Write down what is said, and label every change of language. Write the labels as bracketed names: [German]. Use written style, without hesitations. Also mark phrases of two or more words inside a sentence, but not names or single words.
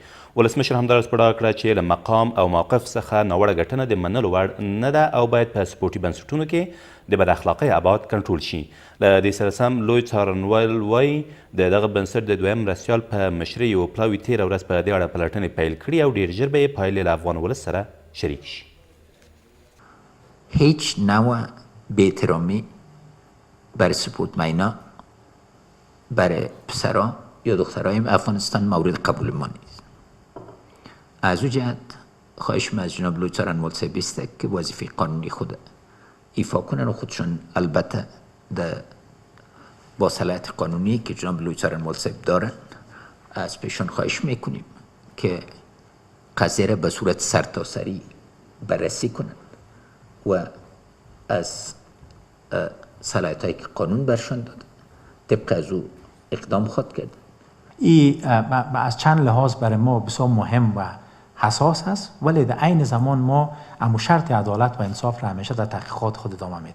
[Pashto] ولسمشر همداراز په ډاګه کړه چې له مقام او موقف څخه ناوړه ګټنه د منلو وړ نه ده او باید په سپورټي بنسټونو کې د بد اخلاقۍ ابعاد کنټرول شي. له دې سره سم لوی څارنوال وایي د دغه بنسټ د دویم مرستیال په مشرۍ یو پلاوي تېره ورځ په دې اړه پلټنې پیل کړي او ډېر ژر به یې پایلې له افغان ولس سره شریک شي. [Persian] هیچ نوع بی‌احترامی برای سپورتمن‌ها برای پسرها یا دخترهای افغانستان مورد قبول ما نیست. از او جهت خواهشم از جناب [Pashto] لوی څارنوال [Persian] صاحب است که وظیفه قانونی خود ایفا کنن و خودشون البته با صلاحیت قانونی که جناب [Pashto] لوی څارنوال [Persian] صاحب دارن از پیشون خواهش میکنیم که قضیه را به صورت سرتاسری بررسی کنند و از صلاحیت‌هایی که قانون برشان داده طبق از او اقدام خود کرد. این از چند لحاظ برای ما بسیار مهم و حساس است ولی در عین زمان ما امو شرط عدالت و انصاف را همیشه در تحقیقات خود ادامه میدیم.